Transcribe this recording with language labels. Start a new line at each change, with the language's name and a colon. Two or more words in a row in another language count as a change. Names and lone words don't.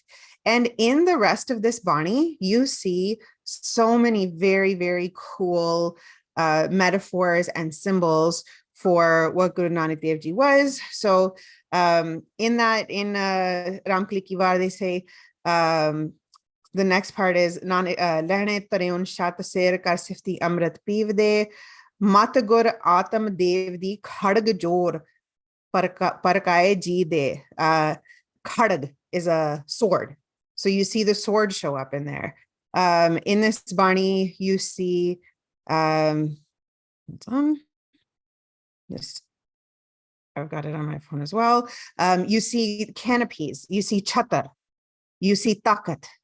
English: And in the rest of this Bani, you see so many very, very cool metaphors and symbols for what Guru Nanak Dev Ji was. So in Ramkali Ki War, they say, the next part is
Punjabi: ਲਹਣੇ ਧਰਿਓਨੁ ਛਤੁ ਸਿਰਿ ਕਰਿ ਸਿਫਤੀ ਅੰਮ੍ਰਿਤੁ ਪੀਵ ਦੈ ਮਤਿ ਗੁਰ ਆਤਮ ਦੇਵ ਦੀ ਖੜਗਿ ਜੋਰਿ ਪਰਾਕੁਇ ਜੀਅ ਦੈ.
English: Khadg is a sword. So you see the sword show up in there. In this Bani, you see this, I've got it on my phone as well. You see canopies, you see chatar, you see takat.